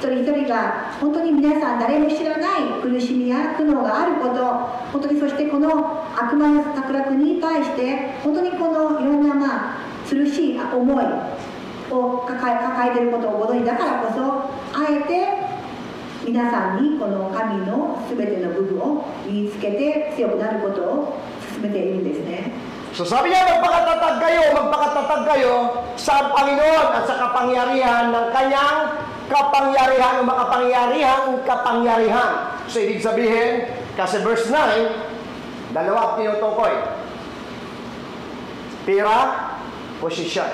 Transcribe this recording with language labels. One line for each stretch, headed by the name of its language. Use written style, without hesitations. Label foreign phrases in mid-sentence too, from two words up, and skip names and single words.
Japanese: 人一人が本当に皆さん誰も知らない苦しみや苦悩があること、本当にそしてこの悪魔の策略に対して本当にこのいろんな苦しい思いを抱えていることをご存じだからこそ、あえて皆さんにこの神の全ての部分を身につけて強くなることを進めているんですね。
Filipino: So sabi niya, magpakatatag kayo sa Panginoon at sa kapangyarihan ng kanyang kapangyarihan o makapangyarihan. So ibig sabihin, kasi verse 9, dalawa tinutukoy. Pira, posisyon.